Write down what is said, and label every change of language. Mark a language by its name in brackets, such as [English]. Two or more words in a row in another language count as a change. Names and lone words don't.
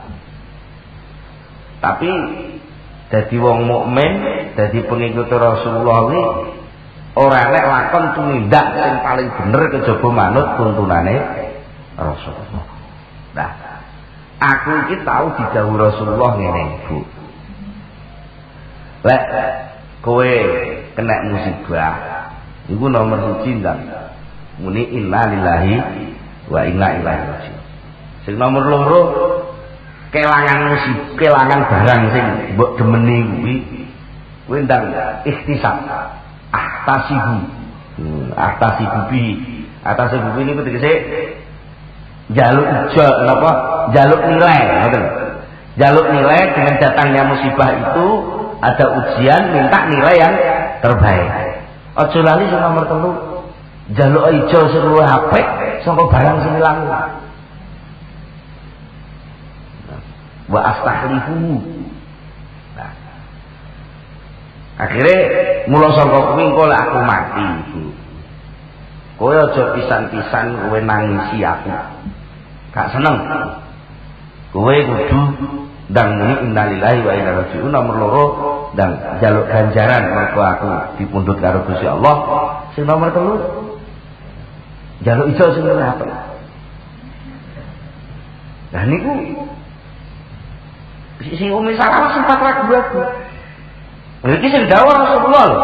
[Javanese] Tapi dadi wong mukmin, dadi pengikut Rasulullah kuwi ora enek lakon tumindak sing paling bener kejaba manut tuntunane Rasulullah. Nah, aku iki tau didhawuhi Rasulullah ngene, Bu. Lek kowe kena musibah iku nomor 1 ndang muni [Arabic] إنا لله وإنا إليه راجعون. [Javanese] Sing nomor 2 kelangan barang sing mbok demeni kuwi kowe ndang [Arabic] احتساب أحتسب [Javanese] niku tegese jaluk ijol napa jaluk nilai ngoten. Jaluk nilai [Indonesian] dengan datangnya musibah itu ada ujian minta nilai yang terbaik. [Javanese] Aja lali sing nomor 3 jaluk ijo sing luwih apik saka barang sing ilang. [Arabic] وأستخلف. [Javanese] Nah. Akhire mula saka kuwi engko lek aku mati, Bu. Kowe aja pisan-pisan kowe nangisi aku. Gak seneng. Kowe kudu ndang muni [Arabic] إنا لله وإنا إليه راجعون [Javanese] nomor 2 dan jaluk ganjaran mergo aku dipundhut karo Gusti Allah Sing nomor 3 njaluk ijo sing luwih apik. Lah niku sing Umi Salamah sempat ragu-ragu. Lha iki sing dawuh Rasulullah lho.